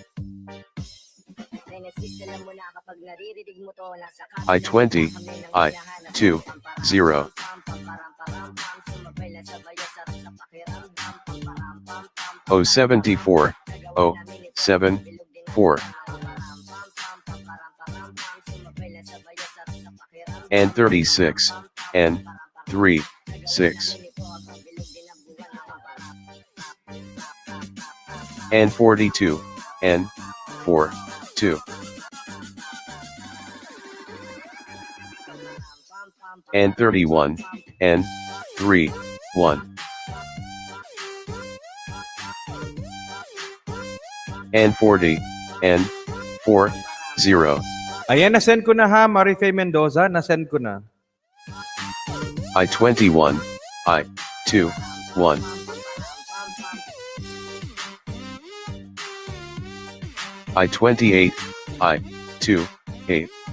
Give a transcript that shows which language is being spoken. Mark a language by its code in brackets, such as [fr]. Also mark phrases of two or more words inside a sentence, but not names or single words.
[en] I20, I2, 0. O74, O7, 4. And 36, N, 3, 6. And 42, N, 4, 2. And 31, N, 3, 1. And 40, N, 4, 0. [tl] Ayan, nasend ko na ha, Marife Mendoza. Nasend ko na. [en] I21, I2, 1. I28, I2, 8.